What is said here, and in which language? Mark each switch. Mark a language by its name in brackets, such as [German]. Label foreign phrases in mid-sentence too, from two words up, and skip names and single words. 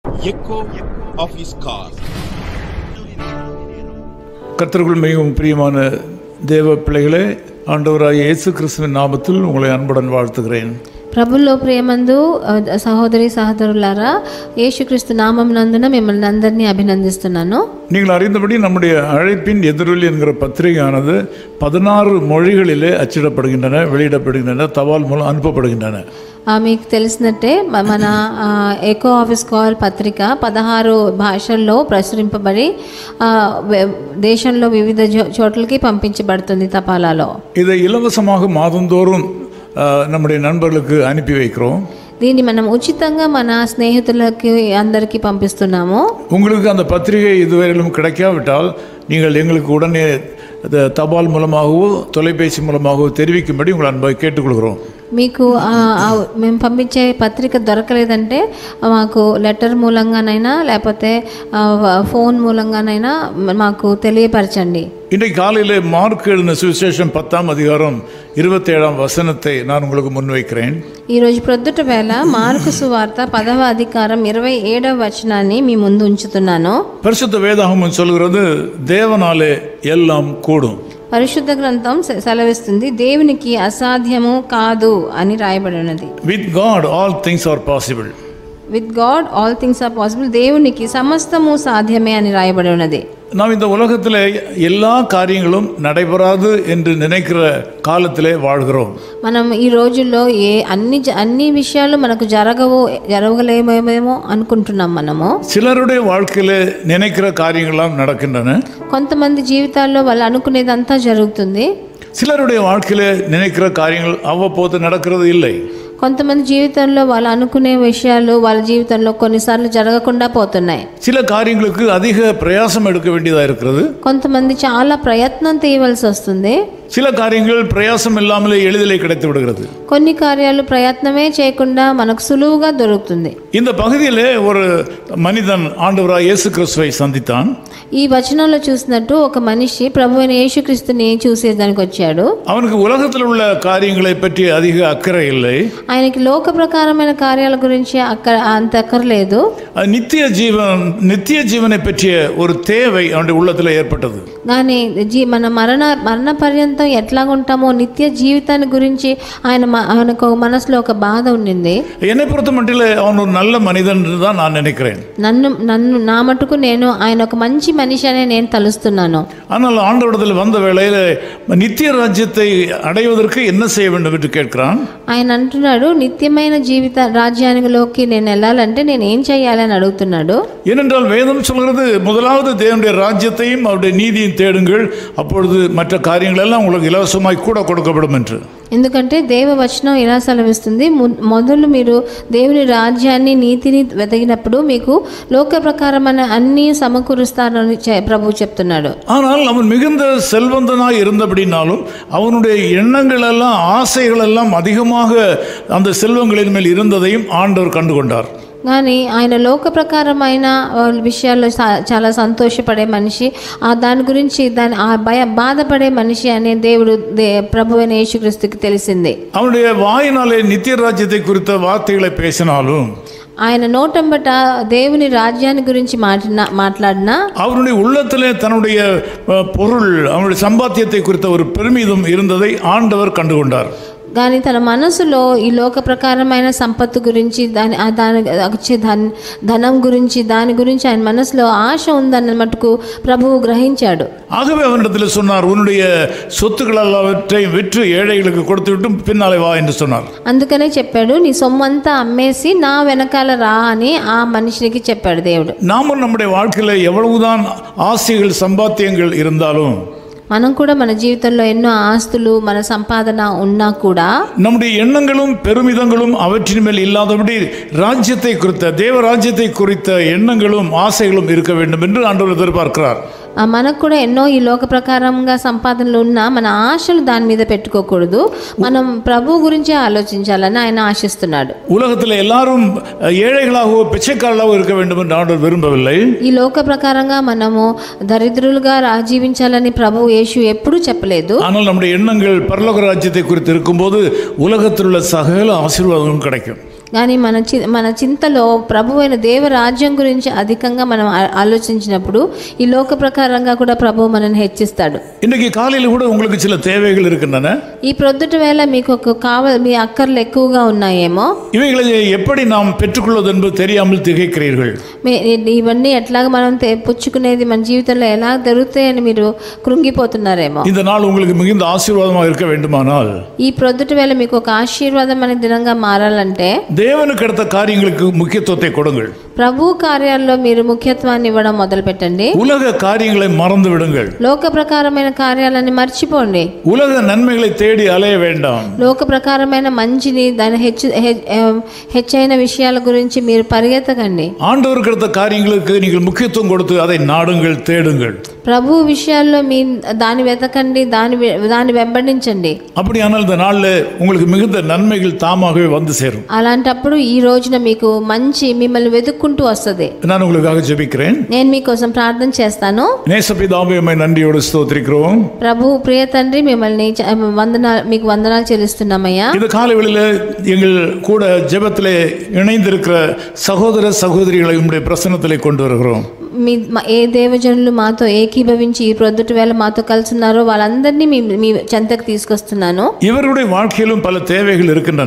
[English] echo of his car. [Tamil] கர்த்தருக்குள் மிகவும் பிரியமான தேவ பிள்ளைகளே, ஆண்டவராகிய இயேசு கிறிஸ்துவின் நாமத்தில் உங்களை அன்புடன் வாழ்த்துகிறேன். [Telugu] ప్రభుల్లో ప్రియమందు సహోదరి సహోదరులారా, యేసుక్రీస్తు నామం నందున మిమ్మల్ని అందరినీ అభినందిస్తున్నాను. [Tamil] நீங்கள் அறிந்தபடி நம்முடைய அழைப்பின் எதிரொலி என்கிற பத்திரிகையானது 16 மொழிகளிலே அச்சிடப்படுகின்றன, வெளியிடப்படுகின்றன, தபால் மூலம் அனுப்பப்படுகின்றன. [Telugu] మీకు తెలిసినట్టే మన ఎకో ఆఫీస్ కాల్ పత్రిక 16 భాషల్లో ప్రచురింపబడి దేశంలో వివిధ చోట్లకి పంపించబడుతుంది తపాలాలో. [Tamil] இதை இலவசமாக மாதந்தோறும் நம்முடைய நண்பர்களுக்கு அனுப்பி வைக்கிறோம். [Telugu] దీన్ని మనం ఉచితంగా మన స్నేహితులకి అందరికీ పంపిస్తున్నాము. [Tamil] உங்களுக்கு அந்த பத்திரிகை இதுவரையிலும் கிடைக்காவிட்டால் நீங்கள் எங்களுக்கு உடனே தபால் மூலமாகவோ தொலைபேசி மூலமாகவோ தெரிவிக்கும்படி உங்களை அன்பை கேட்டுக்கொள்கிறோம். [Telugu] మీకు మేము పంపించే పత్రిక దొరకలేదంటే మాకు లెటర్ మూలంగానైనా లేకపోతే ఫోన్ మూలంగానైనా మాకు తెలియపరచండి. [Tamil] இன்றைக்கு காலையில் மார்க் எழுதின சுவிசேஷம் 10ஆம் அதிகாரம் 27ஆம் வசனத்தை நான் உங்களுக்கு முன்வைக்கிறேன். [Telugu] ఈరోజు ప్రొద్దుట వేళ మార్కు సువార్త 10వ అధికారం 27వ వచనాన్ని మీ ముందు ఉంచుతున్నాను. [Tamil] பரிசுத்த வேதாகமம் சொல்கிறது தேவனாலே எல்லாம் கூடும். [Telugu] పరిశుద్ధ గ్రంథం సెలవిస్తుంది దేవునికి అసాధ్యము కాదు అని రాయబడి ఉన్నది. [English] with God all things are possible. with God all things are possible. [Telugu] దేవునికి సమస్తము సాధ్యమే అని రాయబడి ఉన్నది. [Tamil] நாம் இந்த உலகத்தில் எல்லா காரியங்களும் நடைபெறாது என்று நினைக்கிற காலத்திலே வாழ்கிறோம். [Telugu] మనం ఈ రోజుల్లో అన్ని విషయాలు మనకు జరగలేమేమో అనుకుంటున్నాం. మనము [Tamil] சிலருடைய வாழ்க்கையிலே நினைக்கிற காரியங்கள்லாம் நடக்கின்றன. [Telugu] కొంతమంది జీవితాల్లో వాళ్ళు అనుకునేదంతా జరుగుతుంది. [Tamil] சிலருடைய வாழ்க்கையிலே நினைக்கிற காரியங்கள் அவ்வப்போது நடக்கிறது இல்லை. [Telugu] కొంతమంది జీవితంలో వాళ్ళు అనుకునే విషయాలు వాళ్ళ జీవితంలో కొన్నిసార్లు జరగకుండా పోతున్నాయి. [Tamil] சில காரியங்களுக்கு அதிக பிரயாசம் எடுக்க வேண்டியதா இருக்கிறது. [Telugu] కొంతమంది చాలా ప్రయత్నం చేయవలసి వస్తుంది. [Tamil] சில காரியங்கள் பிரயாசம் இல்லாமலே எளிதிலே கிடைத்து விடுகிறது. [Telugu] కొన్ని కార్యాలు ప్రయత్నమే చేయకుండా మనకు సులువుగా దొరుకుతుంది. [Tamil] இந்த பகுதியிலே ஒரு மனிதன் ஆண்டவராகிய இயேசு கிறிஸ்துவை சந்தித்தான். [Telugu] ఈ వచనంలో చూసినట్టు ఒక మనిషి ప్రభువైన యేసుక్రీస్తుని చూసేదానికి వచ్చాడు. [Tamil] அவனுக்கு உலகத்தில் உள்ள காரியங்களை பற்றி அதிக அக்கறை இல்லை. [Telugu] ఆయనకి లోక ప్రకారమైన కార్యాల గురించి అంత అక్కర్లేదు. [Tamil] நித்திய ஜீவனை பற்றிய ஒரு தேவை அவனுடைய உள்ளத்தில் ஏற்பட்டது. [Telugu] కానీ మన మరణ పర్యంతం ఎట్లాగుంటామో నిత్య జీవితాన్ని గురించి ఆయనకు మనసులో ఒక బాధ ఉండింది. [Tamil] என்னை பொறுத்த மட்டில் அவன் ஒரு நல்ல மனிதன் தான் நான் நினைக்கிறேன். [Telugu] నా మటుకు నేను ఆయన ఒక మంచి మనిషి అని నేను తలుస్తున్నాను. [Tamil] ஆனால் ஆண்டவரிடத்தில் வந்த வேளையில் நித்திய ராஜ்யத்தை அடைவதற்கு என்ன செய்ய வேண்டும் என்று கேட்கிறான். [Telugu] ఆయన అంటున్నాడు, నిత్యమైన జీవిత రాజ్యానిలోకి నేను వెళ్ళాలంటే నేను ఏం చేయాలని అడుగుతున్నాడు. [Tamil] ஏனென்றால் வேதம் சொல்கிறது முதலாவது தேவனுடைய ராஜ்யத்தையும் அவருடைய நீதியும் தேடுங்கள், அப்பொழுது மற்ற காரியங்கள் எல்லாம் உங்களுக்கு இலவசமாய் கூட கொடுக்கப்படும் என்று. [Telugu] ఎందుకంటే దేవవచనం ఇలా సెలవిస్తుంది, మొదలు మీరు దేవుని రాజ్యాన్ని నీతిని వెతకినప్పుడు మీకు లోక ప్రకారమైన అన్ని సమకూరుస్తారని ప్రభు చెప్తున్నాడు. [Tamil] ஆனால் அவன் மிகுந்த செல்வந்தனாய் இருந்தபடினாலும் அவனுடைய எண்ணங்கள் எல்லாம் ஆசைகள் எல்லாம் அதிகமாக அந்த செல்வங்களின் மேல் இருந்ததையும் ஆண்டவர் கண்டுகொண்டார். [Telugu] కానీ ఆయన లోక ప్రకారమైన విషయాల్లో చాలా సంతోషపడే మనిషి, దాని గురించి బాధపడే మనిషి అనే దేవుడు ప్రభువైన యేసుక్రీస్తుకి తెలిసింది. [Tamil] அவனுடைய வாயினாலே நித்திய ராஜ்யத்தை குறித்த வார்த்தைகளை பேசினாலும் [Telugu] ఆయన నోటంబట దేవుని రాజ్యాన్ని గురించి మాట్లాడినా [Tamil] அவருடைய உள்ளத்திலே தன்னுடைய பொருள் அவனுடைய சம்பாத்தியத்தை குறித்த ஒரு பெருமிதம் இருந்ததை ஆண்டவர் கண்டுகொண்டார். [Telugu] కానీ తన మనసులో ఈ లోక ప్రకారమైన సంపత్తు గురించి ధనం గురించి దాని గురించి ఆయన మనసులో ఆశ ఉందన్న మటుకు ప్రభువు గ్రహించాడు. [Tamil] ஆகவே அவனிடத்தில் சொன்னார், உன்னுடைய சொத்துக்கள் எல்லாவற்றையும் விற்று ஏழைகளுக்கு கொடுத்து விட்டு பின்னாலே வா என்று சொன்னார். [Telugu] అందుకనే చెప్పాడు, నీ సొమ్మంతా అమ్మేసి నా వెనకాల రా అని ఆ మనిషికి చెప్పాడు దేవుడు. [Tamil] நாமும் நம்முடைய வாழ்க்கையில எவ்வளவுதான் ஆசைகள் சம்பாத்தியங்கள் இருந்தாலும் [Telugu] మనం కూడా మన జీవితంలో ఎన్నో ఆస్తులు మన సంపాదన ఉన్నా కూడా [Tamil] நம்முடைய எண்ணங்களும் பெருமிதங்களும் அவற்றின் மேல் இல்லாதபடி ராஜ்யத்தை குறித்த தேவ ராஜ்யத்தை குறித்த எண்ணங்களும் ஆசைகளும் இருக்க வேண்டும் என்று ஆண்டவர் எதிர்பார்க்கிறார். [Telugu] మనకు కూడా ఎన్నో ఈ లోక ప్రకారంగా సంపాదనలు ఉన్నా మన ఆశలు దాని మీద పెట్టుకోకూడదు. మనం ప్రభు గురించి ఆలోచించాలని ఆయన ఆశిస్తున్నాడు. [Tamil] உலகத்தில் எல்லாரும் ஏழைகளாகவோ பிச்சைக்காரர்களாகவோ இருக்க வேண்டும் என்று ஆண்டவர் விரும்பவில்லை. [Telugu] ఈ లోక ప్రకారంగా మనము దరిద్రులుగా జీవించాలని ప్రభు యేసు ఎప్పుడూ చెప్పలేదు. [Tamil] ஆனால் நம்முடைய எண்ணங்கள் பரலோக ராஜ்யத்தை குறித்து இருக்கும்போது உலகத்தில் உள்ள சகல ஆசீர்வாதங்களும் கிடைக்கும். [Telugu] కానీ మన చింతలో ప్రభు అయిన దేవ రాజ్యం గురించి అధికంగా మనం ఆలోచించినప్పుడు ఈ లోక ప్రకారంగా కూడా ప్రభు మనల్ని హెచ్చిస్తాడు. [Tamil] இன்னைக்கு காலையில் கூட உங்களுக்கு சில தேவைகள் இருக்கின்றன. [Telugu] ఈ ప్రొద్దుట వేళ మీకు మీ అక్కర్లు ఎక్కువగా ఉన్నాయేమో. [Tamil] இவைகளை எப்படி நாம் பெற்றுக்கொள்வது என்பது தெரியாமல் திகைக்கிறீர்கள். [Telugu] ఇవన్నీ ఎట్లాగా మనం పుచ్చుకునేది మన జీవితంలో ఎలా దొరుకుతాయని మీరు కృంగిపోతున్నారేమో. [Tamil] இந்த நாள் உங்களுக்கு மிகுந்த ஆசீர்வாதமாக இருக்க வேண்டுமானால் [Telugu] ఈ ప్రొద్దుట వేళ మీకు ఒక ఆశీర్వాదం అనే దినంగా మారాలంటే [Tamil] தேவனுக்கு அடுத்த காரியங்களுக்கு முக்கியத்துவத்தை கொடுங்கள். [Telugu] ప్రభు కార్యాల్లో మీరు ముఖ్యత్వాన్ని ఇవ్వడం మొదలు పెట్టండి. [Tamil] உலக காரியங்களை மறந்து விடுங்கள். [Telugu] లోక ప్రకారమైన కార్యాలని మర్చిపోండి. [Tamil] உலக நன்மைகளை தேடி அலைய வேண்டாம். [Telugu] లోక ప్రకారమైన మంచిని దాని హెచ్చైన విషయాల గురించి మీరు పరిగెత్తకండి. [Tamil] ஆண்டவருக்கு அடுத்த காரியங்களுக்கு நீங்கள் முக்கியத்துவம் கொடுத்து அதை நாடுங்கள், தேடுங்கள். [Telugu] ప్రభు విషయాల్లో మీ దాన్ని వెతకండి, దాన్ని వెంబడించండి. [Tamil] அப்படியானால் இந்த நாள்ல உங்களுக்கு மிகுந்த நன்மைகள் தாமாகவே வந்து சேரும். [Telugu] అలాంటప్పుడు ఈ రోజున మీకు మంచి మిమ్మల్ని వెతుక్కుంటూ వస్తుంది. [Tamil] நான் உங்களுக்காக ஜெபிக்கிறேன். [Telugu] నేను మీకోసం ప్రార్థన చేస్తాను. [Tamil] நேசபிதாவே உம்மை நன்றியோடு ஸ்தோத்திரிக்கிறோம். [Telugu] ప్రభు ప్రియ తండ్రి మిమ్మల్ని మీకు వందనాలు చెల్లిస్తున్నామయ్యా. [Tamil] இந்த காலைவேளையில எங்கள் கூட ஜெபத்திலே இணைந்திருக்கிற சகோதர சகோதரிகளை உம்முடைய பிரசன்னத்திலே கொண்டு வருகிறோம். [Telugu] ఏ దేవజనులు మాతో ఏకీభవించి ఈ ప్రొద్దుట వేళ మాతో కలిసి ఉన్నారో వాళ్ళందరినీ మీ చెంతకు తీసుకొస్తున్నాను. [Tamil] இவருடைய வாழ்க்கையிலும் பல தேவைகள் இருக்கின்றன.